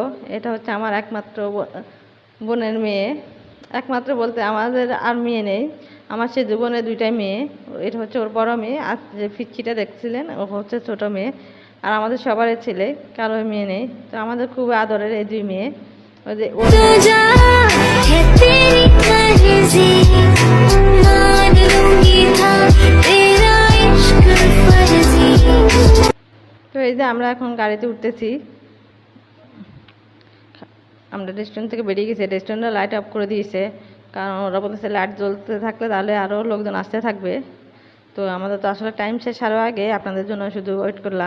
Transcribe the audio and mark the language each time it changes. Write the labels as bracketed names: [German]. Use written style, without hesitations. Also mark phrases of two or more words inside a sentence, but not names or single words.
[Bangla] এটা হচ্ছে আমার একমাত্র বোনের মেয়ে। একমাত্র বলতে আমাদের আর মেয়ে নেই, আমার সে বোনের দুইটাই মেয়ে। এটা হচ্ছে ওর বড় মেয়ে, আর যে পিচ্চিটা দেখছিলেন ও হচ্ছে ছোট মেয়ে। আর আমাদের সবারই ছেলে, কারো মেয়ে নেই। তো আমাদের খুব আদরের এই দুই মেয়ে। ওই যে [Hindi] तुझा है तेरी मर्जी मान लूंगी था तेरा इश्क फर्जी। [Bangla] তো এই যে আমরা এখন গাড়িতে উঠতেছি। আমরা রেস্টুরেন্ট থেকে বেরিয়ে গেছি, রেস্টুরেন্টের লাইট অফ করে দিয়েছে, কারণ ওরা বলতেছে লাইট জ্বলতে থাকলে তাহলে আরও লোকজন আসতে থাকবে। তো আমাদের তো আসলে টাইম শেষ আরও আগে, আপনাদের জন্য শুধু ওয়েট করলাম।